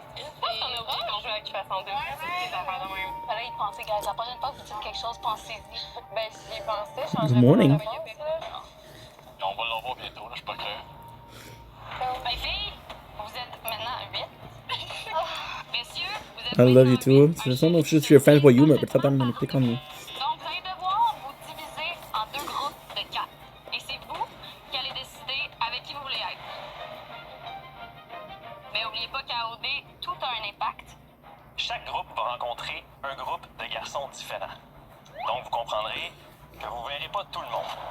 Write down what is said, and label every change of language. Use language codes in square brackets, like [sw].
[fr] Je pense qu'on a oublié qu'on joue avec façon 2. C'est affaires de même. Fallait y penser, guys. La prochaine fois que vous dites quelque chose, pensez-y. Ben, j'y ai pensé. [en] Good morning. [fr] On va l'avoir bientôt, là, je suis pas clair. Hey, filles, vous êtes maintenant 8. Messieurs, vous êtes [en] I love you too. I don't know if she's your friend with you, but I'm gonna pick on you. [fr] Donc, vous allez devoir vous diviser en 2 groupes de 4. Et c'est vous qui allez décider avec qui vous voulez être. Mais n'oubliez pas qu'à OD, tout a un impact. Chaque groupe va rencontrer un groupe de garçons différents. Donc, vous comprendrez que vous verrez pas tout le monde.